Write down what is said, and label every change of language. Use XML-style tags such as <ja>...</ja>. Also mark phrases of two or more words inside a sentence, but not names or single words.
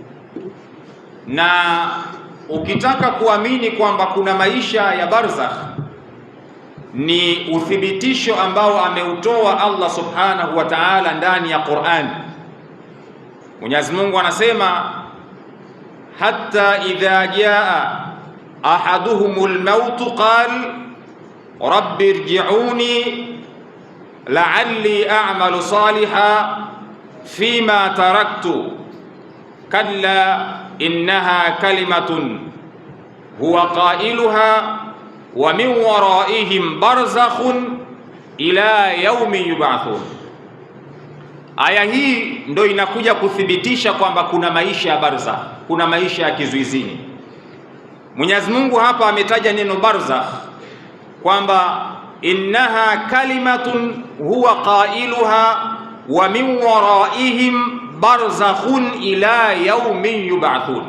<sw>Na ukitaka kuamini kwamba kuna maisha ya barzakh, ni uthibitisho ambao ameutoa Allah</sw> <ar>سبحانه وتعالى</ar> <sw>ndani ya Qur'an. Mwenyezi Mungu anasema,</sw> <ar>حتى إذا جاء أحدهم الموت قال رب ارجعون لعلي أعمل صالحا فيما تركت كلا إنها كلمة هو قائلها ومن ورائهم برزخ إلى يوم يبعثون.</ar> <sw>Aya hii ndo inakuja kuthibitisha kwamba kuna maisha ya barzakh, kuna maisha ya kizuizini. Mwenyezi Mungu hapa ametaja neno barzakh kwamba</sw> <ar>إنها كلمة هو قائلها ومن ورائهم برزخ إلى يوم يبعثون.</ar>